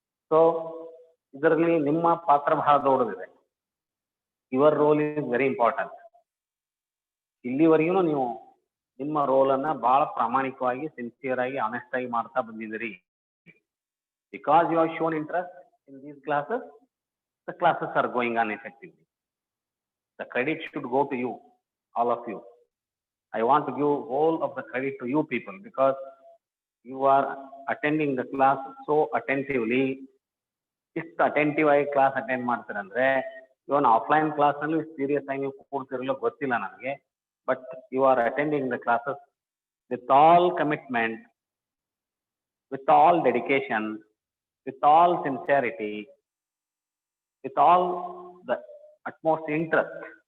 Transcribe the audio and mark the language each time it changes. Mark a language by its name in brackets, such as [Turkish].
[Kannada] So ಇದರಲ್ಲಿ ನಿಮ್ಮ ಪಾತ್ರ ಬಹಳ ದೊಡ್ಡದಿದೆ. [English] Your role is very important. [Kannada] ಇಲ್ಲಿವರೆಗೂ ನೀವು ನಿಮ್ಮ ರೋಲನ್ನು ಬಹಳ ಪ್ರಾಮಾಣಿಕವಾಗಿ, ಸಿನ್ಸಿಯರ್ ಆಗಿ, ಆನೆಸ್ಟ್ ಆಗಿ ಮಾಡ್ತಾ ಬಂದಿದ್ದೀರಿ. [English] Because you have shown interest in these classes, the classes are going on effectively. The credit should go to you, all of you. I want to give all of the credit to you people because you are attending the class so attentively. [Kannada] ಇಷ್ಟು attentive ಆಗಿ class attend ಮಾಡ್ತೀರಂದ್ರೆ, ಇವನ್ offline ಕ್ಲಾಸ್ನಲ್ಲಿ serious ಆಗಿ ನೀವು ಕೂಡ್ತಿರಲ್ಲ ಗೊತ್ತಿಲ್ಲ ನನಗೆ. [English] But you are attending the classes with all commitment, with all dedication, with all sincerity, with all the utmost interest.